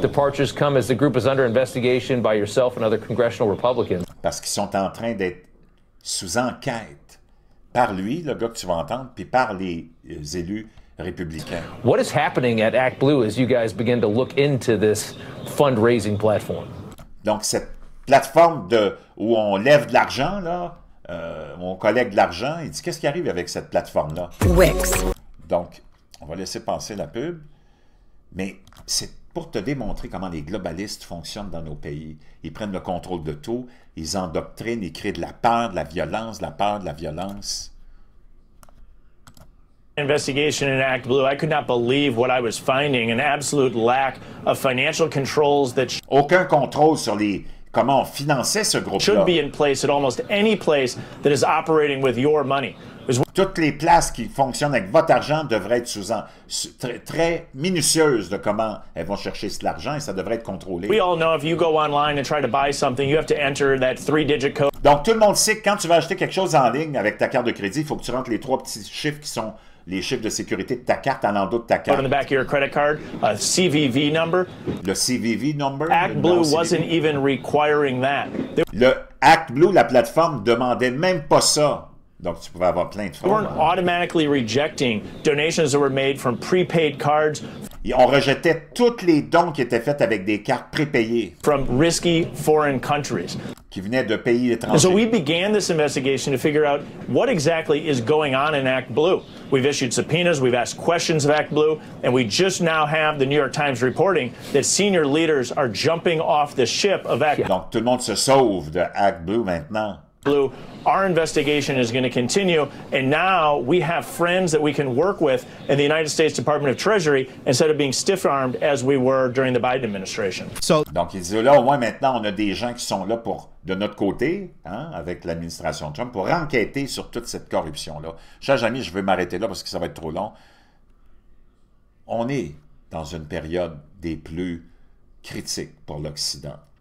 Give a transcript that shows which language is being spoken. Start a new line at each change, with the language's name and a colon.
English: Departures come as the group is under investigation by yourself and other congressional Republicans.
French: Parce qu'ils sont en train d'être sous enquête par lui, le gars que tu vas entendre, puis par les élus républicains.
English: What is happening at Act Blue as you guys begin to look into this fundraising platform?
French: Donc, cette plateforme où on lève de l'argent, là, on collecte de l'argent, il dit, qu'est-ce qui arrive avec cette plateforme-là? Wix. Donc, on va laisser passer la pub, mais c'est pour te démontrer comment les globalistes fonctionnent dans nos pays. Ils prennent le contrôle de tout, ils endoctrinent, ils créent de la peur, de la violence, de la peur, de la violence.
English: Investigation in Act Blue, I could not believe what I was finding, an absolute lack of financial controls that
French: aucun contrôle sur comment on finançait ce groupe-là.
English: Should be in place at almost any place that is operating with your money.
French: Toutes les places qui fonctionnent avec votre argent devraient être très minutieuses de comment elles vont chercher cet argent et ça devrait être contrôlé.
English: We all know if you go online and try to buy something, you have to enter that 3-digit code.
French: Donc tout le monde sait que quand tu vas acheter quelque chose en ligne avec ta carte de crédit, il faut que tu rentres les 3 petits chiffres qui sont les chiffres de sécurité de ta carte en dos de ta carte.
English: On the back of your credit card, a CVV number.
French: Le CVV number.
English: Act Blue wasn't even requiring that.
French: Le Act Blue, la plateforme, demandait même pas ça. Donc, tu pouvais avoir plein de
English: They weren't automatically rejecting donations that were made from prepaid cards.
French: Et on rejetait tous les dons qui étaient faits avec des cartes prépayées.
English: From risky foreign countries.
French: Qui venaient de pays étrangers.
English: And so we began this investigation to figure out what exactly is going on in Act Blue. We've issued subpoenas, we've asked questions of Act Blue, and we just now have the New York Times reporting that senior leaders are jumping off the ship of Act Blue.
French: Donc, tout le monde se sauve de Act Blue maintenant.
English: Blue, our investigation is going to continue, and now we have friends that we can work with in the United States Department of Treasury instead of being stiff-armed as we were during the Biden administration.
French: Donc, il dit là, au moins maintenant, on a des gens qui sont là de notre côté, avec l'administration Trump, pour enquêter sur toute cette corruption-là. Chers amis, je veux m'arrêter là parce que ça va être trop long. On est dans une période des plus critiques pour l'Occident.